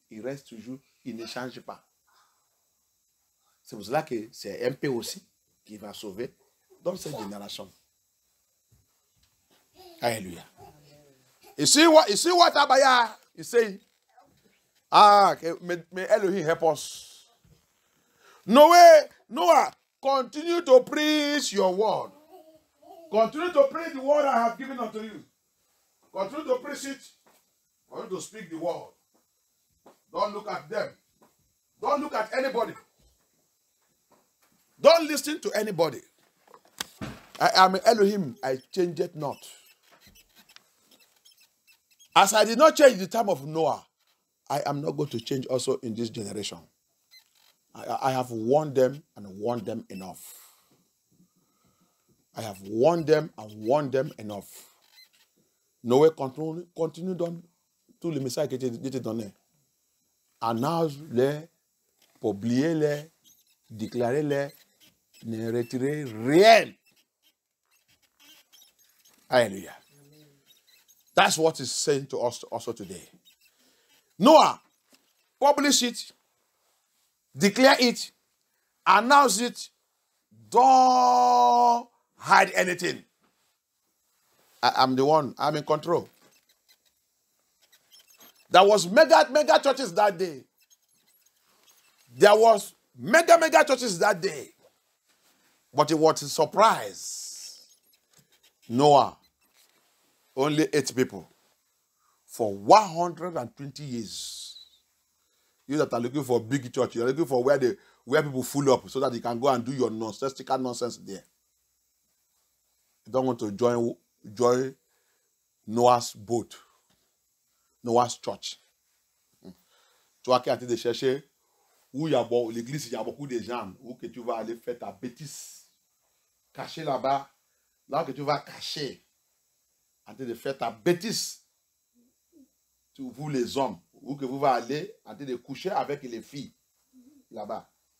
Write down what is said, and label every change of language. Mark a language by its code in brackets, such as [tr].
[fr] Il reste toujours, il ne change pas. C'est pour cela que c'est un peu aussi qui va sauver dans cette génération. Alléluia. [en] Ici, what Abaya is saying. May Elohim help us. Noah, continue to preach your word. Continue to preach the word I have given unto you. Continue to preach it. Continue to speak the word. Don't look at them. Don't look at anybody. Don't listen to anybody. I am Elohim. I change it not. As I did not change the time of Noah, I am not going to change also in this generation. I have warned them and warned them enough. I have warned them and warned them enough. [fr] Noé continue dans tous les messages qui étaient donnés. Annonce-les, publiez-les, déclarez-les, ne retirez rien. Hallelujah. [en] That's what he's saying to us also today. Noah, publish it, declare it, announce it, don't hide anything. I'm the one, I'm in control. There was mega churches that day. There was mega churches that day. But it was a surprise. Noah, only 8 people. For 120 years. You that are looking for a big church, you're looking for where people full up so that you can go and do your nonsensical nonsense there. You don't want to join Noah's boat, Noah's church. [fr] Tu vois qu'il y a de chercher où il y a l'église, il y a beaucoup de gens, où que tu vas aller faire ta bêtise. Cacher là-bas, là que tu vas cacher, en train de faire ta bêtise. Vous les hommes, où que vous allez aller en train de coucher avec les filles là-bas.